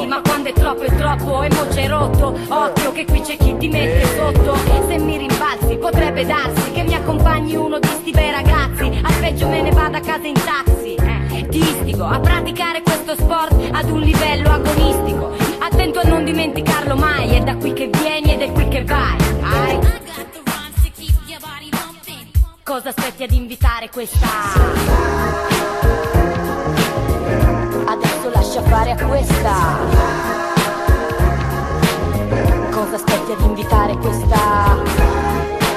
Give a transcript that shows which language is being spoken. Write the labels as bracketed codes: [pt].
[it] Sì, ma quando è troppo, e mo c'è rotto. Occhio che qui c'è chi ti mette sotto. Se mi rimbalzi potrebbe darsi che mi accompagni uno di sti bei ragazzi. Al peggio me ne vado a casa in taxi. Ti istigo a praticare questo sport ad un livello agonistico. Attento a non dimenticarlo mai, è da qui che vieni ed è qui che vai. [en] I got the rhymes to keep your body bumping. [it] Cosa aspetti ad invitare questa? Adesso lascia fare a questa. Cosa aspetti ad invitare questa?